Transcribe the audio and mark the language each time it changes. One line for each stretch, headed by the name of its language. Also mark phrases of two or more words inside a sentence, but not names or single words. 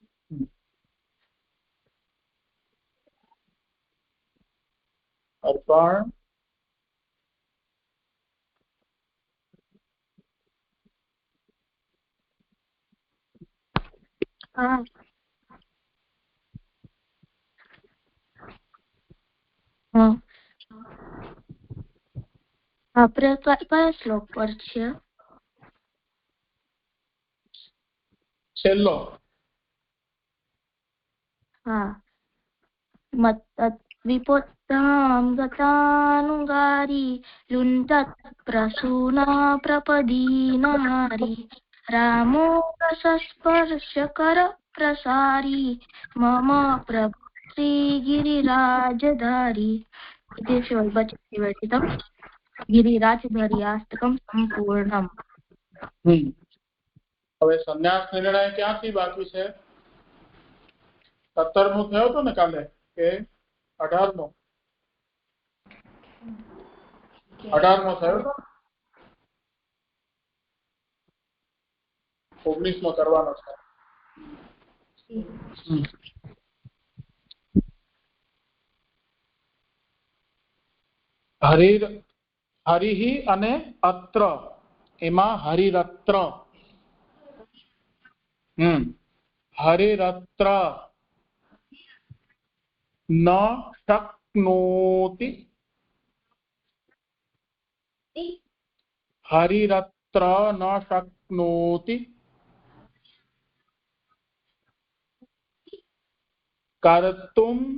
Sanskrit: अर्पण
Gujarati: हाँ हाँ આપણે કયા શ્લોક પર છે છેલ્લો
Sanskrit: हाँ विपोत्तां गतानुगारी लुण्ठत् प्रसूना प्रपदीनारी रामो रसस्पर्शकर प्रसारी मम प्रभु श्रीगिरिराजधारी इति विवर्तितं गिरिराजधार्यास्तकं सम्पूर्णम्
Gujarati: હવે સંન્યાસ નિર્ણય ક્યાંથી બાકી છે 17મો થયો હતો ને કાલે કે 18મો 18મો થયો હતો 19મો કરવાનો છે હરિ અને અત્ર એમાં હરિરત્ર
Sanskrit: हरिरत्र न शक्नोति हरिरत्र न शक्नोति कर्तुं